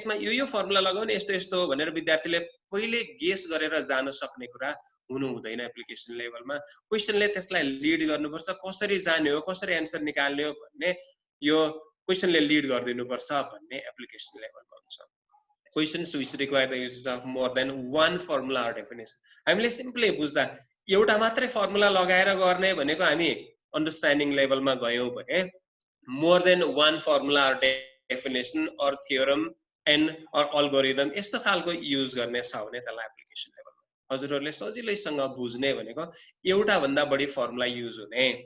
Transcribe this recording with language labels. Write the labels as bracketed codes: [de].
[ne] यसमा यो फर्मुला लगाउने यस्तो यस्तो हो भनेर विद्यार्थीले पहिले गेस गरेर जान सक्ने कुरा हुनु हुँदैन एप्लिकेसन लेभलमा। क्वेसनले त्यसलाई लिड गर्नुपर्छ, कसरी जाने हो, कसरी एन्सर निकाल्ने हो भन्ने यो क्वेसनले लिड गरिदिनुपर्छ भन्ने एप्लिकेसन लेभलमा हुन्छ। [en] Questions which require the use of more than one formula or definition. [ne] हामीले सिम्पली बुझ्दा एउटा मात्रै फर्मुला लगाएर गर्ने भनेको हामी अन्डरस्ट्यान्डिङ लेभलमा गयौं भने [en] more than one formula or definition or theorem and or algorithm [ne] यस्तो खालको युज गर्ने छ भने त्यसलाई एप्लिकेसन लेभलमा हजुरहरूले सजिलैसँग बुझ्ने भनेको एउटा भन्दा बढी फर्मुला युज हुने